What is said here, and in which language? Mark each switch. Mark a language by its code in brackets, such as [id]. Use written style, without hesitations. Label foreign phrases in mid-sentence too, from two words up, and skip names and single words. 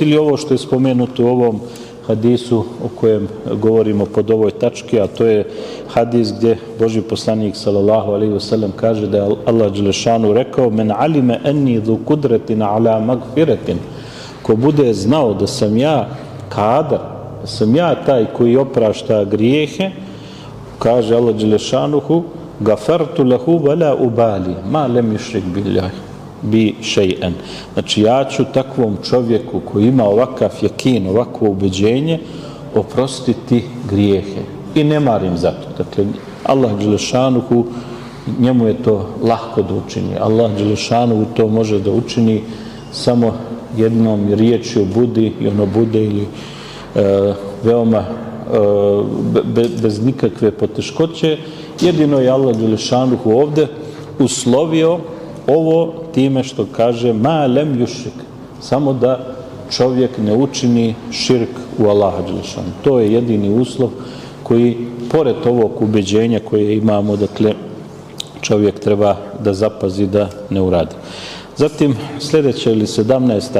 [bs] Ili ovo što je spomenuto u ovom hadisu o kojem govorimo pod ovoj tački, a to je hadis gdje Božji poslanik [ar] صلى الله عليه وسلم [bs] kaže da je Allah Đelešanu rekao: [ar] من علم أني ذو قدرة على مغفرة, [bs] ko bude znao da sam ja kadar, da sam ja taj koji oprašta grijehe, kaže Allah Đelešanuhu, [ar] غفرت له ولا أبالي ما لم يشرك بالله بشيء. [bs] Znači, ja ću takvom čovjeku koji ima ovakav jakin, ovakvo ubeđenje, oprostiti grijehe i ne marim za to. Dakle, Allah Đelešanuhu, njemu je to lahko da učini. Allah Đelešanuhu to može da učini samo jednom riječju budi, i ono bude, ili veoma bez nikakve poteškoće. Jedino je Allah Đelešanuhu ovdje uslovio ovo time što kaže [ar] ما لم يشرك, [bs] samo da čovjek ne učini širk u Allaha Đelešanu. To je jedini uslov koji, pored ovog ubeđenja koje imamo, dakle, čovjek treba da zapazi da ne uradi. Zatim, sljedeća ili 17.